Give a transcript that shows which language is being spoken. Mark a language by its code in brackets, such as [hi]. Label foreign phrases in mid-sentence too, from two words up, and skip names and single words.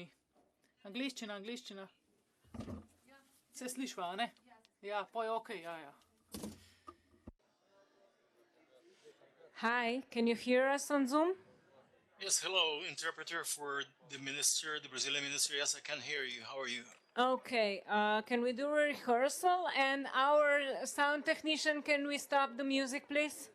[sl] Angleščina. Se slišva, ne? Ja, poj okay, ja. [en] Hi, can you hear us on Zoom? Yes, hello, interpreter for the minister, the Brazilian minister. Yes, I can hear you. How are you? Okay, can we do a rehearsal? And our sound technician, can we stop the music, please?